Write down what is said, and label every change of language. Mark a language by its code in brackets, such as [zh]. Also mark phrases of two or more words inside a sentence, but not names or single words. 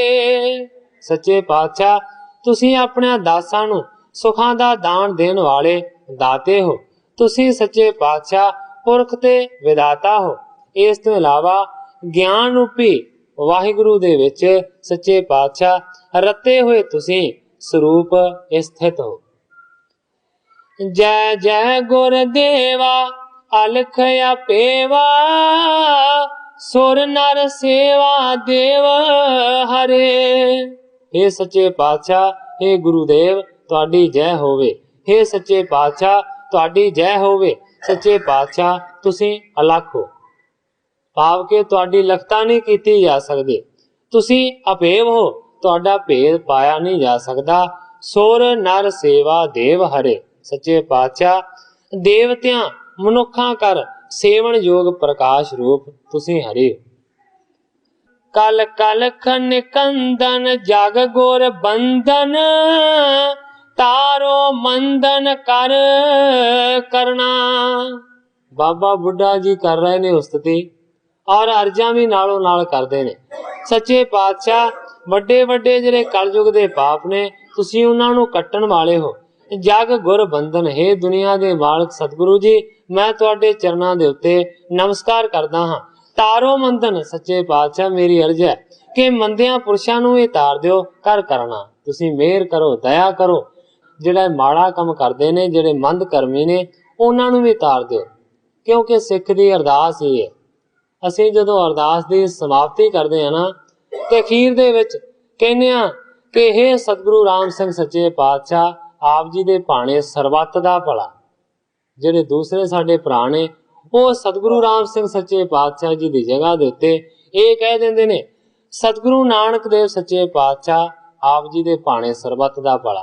[pa] ਸੱਚੇ ਪਾਤਸ਼ਾਹ ਤੁਸੀਂ ਅਪਨੇ ਦਾਸਾਂ ਨੂੰ ਸੁੱਖਾਂ ਦਾ ਦਾਨ ਦੇਣ ਵਾਲੇ ਦਾਤੇ ਹੋ। ਤੁਸੀਂ ਸੱਚੇ ਪਾਤਸ਼ਾਹ ਪੁਰਖ ਤੇ ਵਿਧਾਤਾ ਹੋ। ਇਸ ਤੋ ਇਲਾਵਾ ਗਿਆਨ ਰੂਪੀ ਵਾਹਿਗੁਰੂ ਦੇ ਵਿਚ ਸੱਚੇ ਪਾਤਸ਼ਾਹ ਰੱਤੇ ਹੋਏ ਤੁਸੀਂ ਸਰੂਪ ਸਥਿਤ ਹੋ। [bra] जय जय गुरदेवा अलख अपेवा, सुर नर सेवा देव हरे। [pa] ਹੇ ਸੱਚੇ ਪਾਤਸ਼ਾਹ, ਹੇ ਗੁਰਦੇਵ ਤੁਹਾਡੀ ਜੈ ਹੋਵੇ। ਹੇ ਸੱਚੇ ਪਾਤਸ਼ਾਹ ਤੁਹਾਡੀ ਜੈ ਹੋਵੇ। ਸੱਚੇ ਪਾਤਸ਼ਾਹ ਤੁਸੀਂ ਅਲਖ ਹੋ, ਭਾਵ ਕੇ ਤੁਹਾਡੀ ਲਖਤਾ ਨਹੀਂ ਕੀਤੀ ਜਾ ਸਕਦੀ। ਤੁਸੀਂ ਅਭੇਵ ਹੋ, ਤੁਹਾਡਾ ਭੇਦ ਪਾਇਆ ਨਹੀਂ ਜਾ ਸਕਦਾ। [bra] सुर नर सेवा देव हरे। [pa] ਸੱਚੇ ਪਾਤਸ਼ਾਹ ਦੇਵਤਿਆਂ ਮਨੁੱਖਾਂ ਕਰ ਸੇਵਨ ਯੋਗ ਪ੍ਰਕਾਸ਼ ਰੂਪ ਤੁਸੀਂ ਹਰੇ ਹੋ। [bra] कल कल निकंदन जग गुर बंधन, तारो मंदन कर करना। [pa] ਬਾਬਾ ਬੁੱਢਾ ਜੀ ਕਰ ਰਹੇ ਨੇ ਉਸਤਤਿ ਔਰ ਅਰਜ਼ਾ ਭੀ ਨਾਲੋਂ ਨਾਲ ਕਰਤੇ ਨੇ। ਸੱਚੇ ਪਾਤਸ਼ਾਹ ਵੱਡੇ ਵੱਡੇ ਜਿਹੜੇ कलयुग ਦੇ ਪਾਪ ਨੇ ਤੁਸੀਂ ਉਹਨਾਂ ਨੂੰ ਕੱਟਣ ਵਾਲੇ ਹੋ। [bra] जग गुर बंधन [pa] ਹੇ ਦੁਨੀਆ ਕੇ ਮਾਲਕ ਸਤਿਗੁਰੂ ਜੀ, ਮੈਂ ਤੁਹਾਡੇ ਚਰਨਾਂ ਦੇ ਉੱਤੇ ਨਮਸਕਾਰ ਕਰਦਾ ਹਾਂ। [bra] तारो मंदन [pa] ਸੱਚੇ ਪਾਤਸ਼ਾਹ, ਮੇਰੀ ਅਰਜ਼ ਹੈ ਕਿ ਮੰਦਿਆਂ ਪੁਰਸ਼ਾਂ ਨੂੰ ਯੇ ਤਾਰ ਦਿਓ [bra] कर करना। [pa] ਤੁਸੀਂ ਮਿਹਰ ਕਰੋ, ਦਇਆ ਕਰੋ। ਜਿਹੜਾ ਮਾੜਾ ਕਾਮ ਕਰਦੇ ਨੇ, ਜਿਹੜੇ ਮੰਦ ਕਰਮੀ ਨੇ, ਉਨ੍ਹਾਂ ਨੂੰ ਭੀ ਤਾਰ ਦਿਓ, ਕਿਉਂਕਿ ਸਿੱਖ ਦੀ ਅਰਦਾਸ ਹੀ ਹੈ। ਅਸੀਂ ਜਦੋਂ ਅਰਦਾਸ ਦੀ ਸਮਾਪਤੀ ਕਰਦੇ ਹਾਂ ਨਾ, ਤੇ ਅਖੀਰ ਦੇ ਵਿੱਚ ਕਹਿੰਦੇ ਆ ਕਿ हे ਸਤਿਗੁਰੂ ਰਾਮ ਸਿੰਘ ਸੱਚੇ ਪਾਤਸ਼ਾਹ, ਆਪ ਜੀ ਦੇ ਭਾਣੇ ਸਰਬੱਤ ਦਾ ਭਲਾ। ਜਿਹੜੇ ਦੂਸਰੇ ਸਾਡੇ ਭਰਾ ਨੇ ਉਹ ਸਤਿਗੁਰੂ ਰਾਮ ਸਿੰਘ ਸੱਚੇ ਪਾਤਸ਼ਾਹ ਜੀ ਦੀ ਜਗ੍ਹਾ ਦੇ ਉੱਤੇ ਇਹ ਕਹਿ ਦਿੰਦੇ ਨੇ, ਸਤਿਗੁਰੂ ਨਾਨਕ ਦੇਵ ਸੱਚੇ ਪਾਤਸ਼ਾਹ ਆਪ ਜੀ ਦੇ ਭਾਣੇ ਸਰਬੱਤ ਦਾ ਭਲਾ।